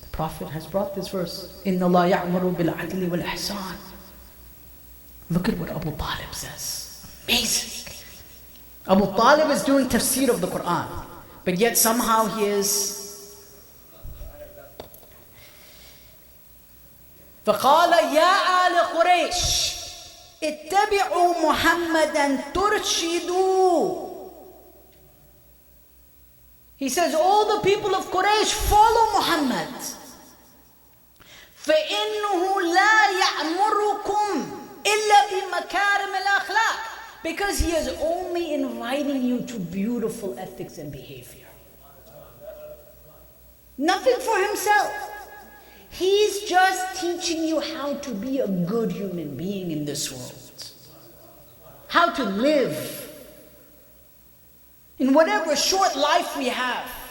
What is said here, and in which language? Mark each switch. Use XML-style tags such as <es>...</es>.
<en>The Prophet has brought this verse.</en> <ar>Inna Allah ya'muru bil adli wal ihsan.</ar> <en>Look at what Abu Talib says. Amazing. Abu Talib is doing tafsir of the Quran, but yet somehow he is.</en> <ar>فقال يا آل قريش اتبعوا محمدا ترشدوا.</ar> <en>He says, all the people of Quraysh, follow Muhammad.</en> <ar>فإنه لا يأمركم إلا بمكارم الأخلاق.</ar> <en>Because he is only inviting you to beautiful ethics and behavior. Nothing for himself. He's just teaching you how to be a good human being in this world. How to live in whatever short life we have.</en>